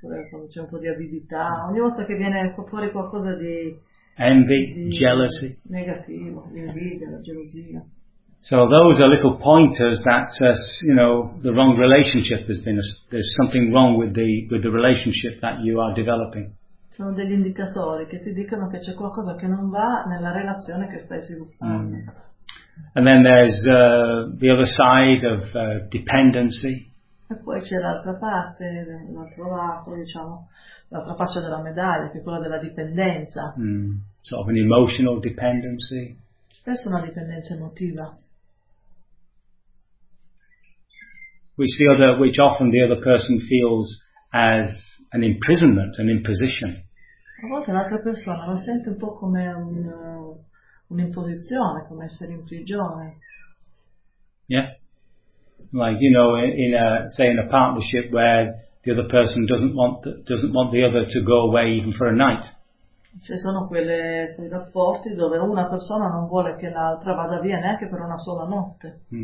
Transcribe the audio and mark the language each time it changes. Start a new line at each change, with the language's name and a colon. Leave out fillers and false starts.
Italian: Quando c'è un po' di avidità, ogni volta che viene fuori qualcosa di
English: envy, jealousy,
Italian: negativo, l'invidia, la gelosia.
English: So those are little pointers that says, you know, the wrong relationship has been. There's something wrong with the relationship that you are developing.
Italian: Sono degli indicatori che ti dicono che c'è qualcosa che non va nella relazione che stai sviluppando.
English: And then there's the other side of dependency.
Italian: E poi c'è l'altra parte, l'altro lato, diciamo, l'altra faccia della medaglia, che è quella della dipendenza.
English: Sort of an emotional dependency.
Italian: Spesso una dipendenza emotiva.
English: Which often the other person feels as an imprisonment, an imposition.
Italian: A volte l'altra persona lo sente un po' come un'imposizione, come essere in prigione.
English: Yeah. Like, you know, in a partnership where the other person doesn't want the other to go away even for a night.
Italian: Ci sono quei rapporti dove una persona non vuole che l'altra vada via neanche per una sola notte.